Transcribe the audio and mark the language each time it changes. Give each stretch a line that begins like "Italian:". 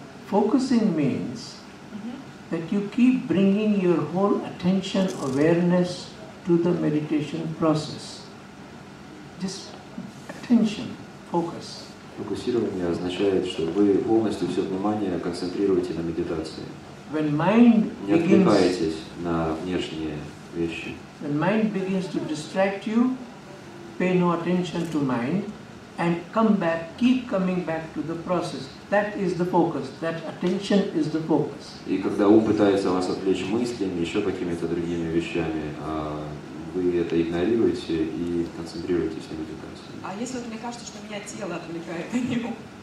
English: Focusing means that you keep bringing your whole attention, awareness to the meditation process. Just attention, focus.
Russian: Фокусирование означает, что вы полностью все внимание концентрируете на медитации.
English: When mind
Russian: Не отвлекаетесь на внешние вещи.
English: When mind begins to distract you, pay no attention to mind and come back, keep coming back to the process. That is the focus. That attention is the focus.
Russian: И когда ум пытается вас отвлечь мыслями, еще какими-то другими вещами, вы это игнорируете и концентрируетесь на медитации. А если вот мне кажется, что меня тело отвлекает от него?